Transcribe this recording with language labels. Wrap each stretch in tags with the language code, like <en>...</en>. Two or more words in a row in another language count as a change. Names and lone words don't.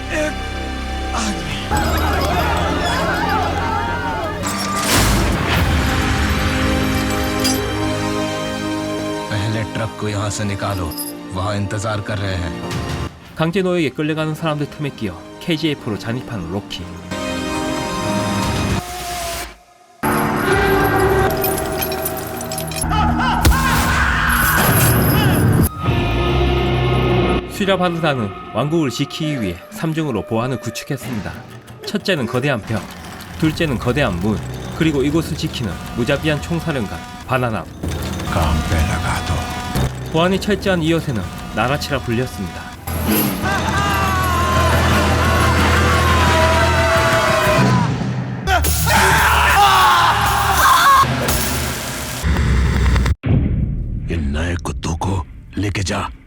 <hi>पहले ट्रक को यहाँ से निकालो, वहाँ इंतजार कर रहे हैं।</hi> <ko>강제 노역에 끌려가는 사람들 틈에 끼어 KGF로 잔입하는 로키. 슈라바르다는 왕국을 지키기 위해 3중으로 보안을 구축했습니다. 첫째는 거대한 벽, 둘째는 거대한 문, 그리고 이곳을 지키는 무자비한 총사령관 바나남. 보안이 철저한 이곳에는 나라치라 불렸습니다.</ko> <hi>इन नए कुत्तों को लेके जा।</hi>